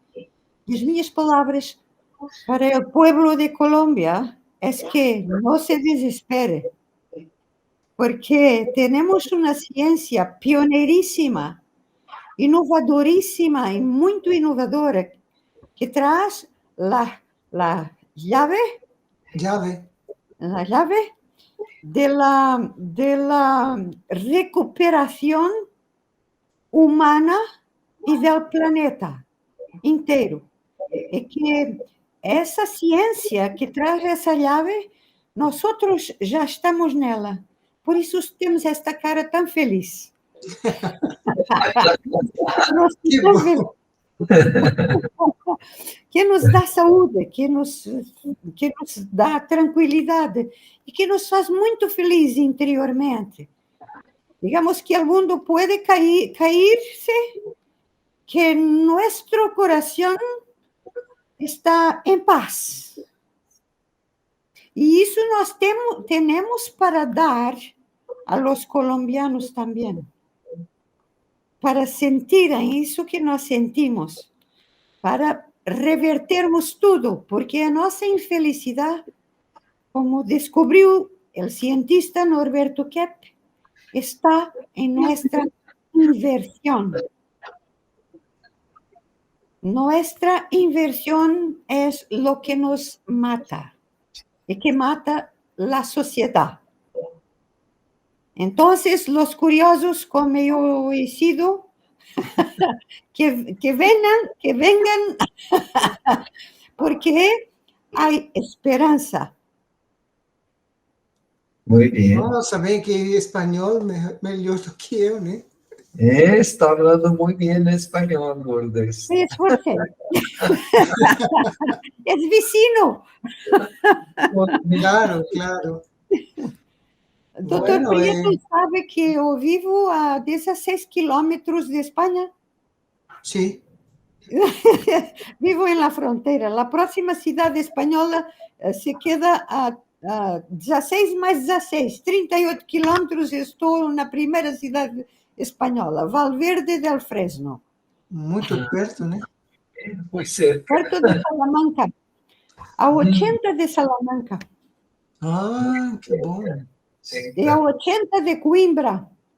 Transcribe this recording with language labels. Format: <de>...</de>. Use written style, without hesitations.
<pt>E as minhas palavras para o pueblo de Colômbia é que não se desespere, porque temos uma ciência pioneiríssima, inovadoríssima e muito inovadora, que traz</pt> <es>la llave Llave. de la recuperación humana y del planeta</es> <pt>inteiro. É que essa ciência que traz essa llave,</pt> <es>nosotros</es> <pt>já estamos nela. Por isso temos esta cara tão feliz. Que bom. Que nos dá saúde, que nos dá tranquilidade e que nos faz muito feliz interiormente. Digamos que o mundo pode cairse, que nosso coração está em paz. E isso nós temos para dar</pt> <es>a los colombianos</es> <pt>também, para sentirem isso que nós sentimos, para revertermos tudo, porque a nossa infelicidade, como descobriu o cientista Norberto Kepp, está em nossa inversión.</pt> <es>Nuestra inversión es lo que nos mata y que mata la sociedad. Entonces, los curiosos, como yo he sido, que vengan, porque hay esperanza. Muy bien.</es> <pt>Nossa, bem que espanhol melhor do que eu, né?</pt> <es>Está hablando muy bien español, Lourdes. Me esforcé. Es vecino. Claro, claro.</es> <pt>Doutor</pt> <es>Bueno,</es> <pt>Prieto sabe que eu vivo a 16 quilômetros de Espanha.</pt> <es>Sí. Vivo en la frontera. La próxima ciudad española se queda a 16 más 16, 38 kilómetros.</es> <pt>Estou na primeira cidade espanhola, Valverde del Fresno. Muito perto, né?</pt> <es>Muy cerca.</es> <pt>Perto de Salamanca. A 80 de Salamanca. Ah, que bom. E a 80 de Coimbra.</pt>